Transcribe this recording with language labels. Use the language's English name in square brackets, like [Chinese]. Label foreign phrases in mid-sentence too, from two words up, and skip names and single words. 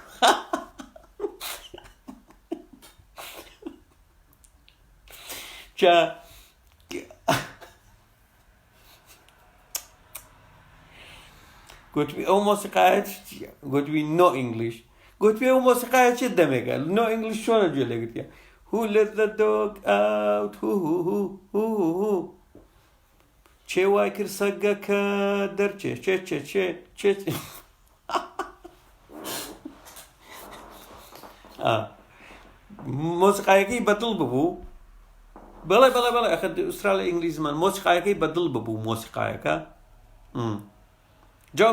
[Central Kurdish] گوتبی ئەو مۆسیقایە گوتبی [English] no English [Central Kurdish] گوتبی ئەو مۆسیقایە چێ دەمێکە [English] no English [Central Kurdish] چۆنە گوێ لەگرتە [English] Who let the dog out? [Central Kurdish] چێ وای کرد سەگەکە دەرچێ چێ مۆسیقایەکەی بەدڵ ببوو بەڵێ ئەخە ئوسترالیا ئینگلیزمان مۆسیقایەکەی بەدڵ ببوو مۆسیقایەکە جا